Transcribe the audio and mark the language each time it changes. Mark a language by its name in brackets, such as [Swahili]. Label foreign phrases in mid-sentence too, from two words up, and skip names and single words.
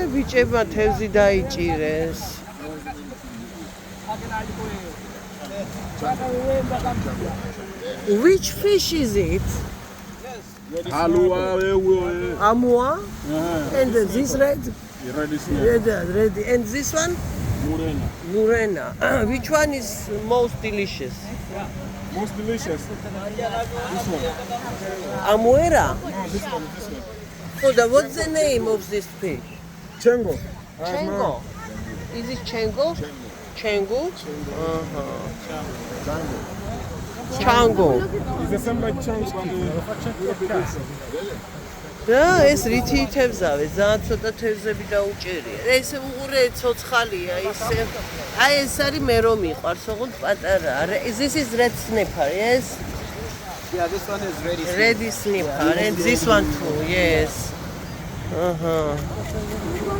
[Georgian] ბიჭებმა თევზი დაიჭირეს. [English] Which fish is it? Amua? And this red? Red. And this one? Murena. Which one is most delicious? Most delicious. This one. Amuera? No, this one. So what's the name of this fish? Chengo. Chengo. Is it Chengo? Chengo? Chango. It's the same like Chango. [Georgian] და ეს რითი ითევზავე, ძალიან ცოტა თევზები დაუჭერია. ეს უყურე ცოცხალია ისე. აი ეს არის მე რომ მიყვარს, ოღონდ პატარა. [English] This is red snapper, yes? Yeah, this one is ready. Red snapper and this one too, yes.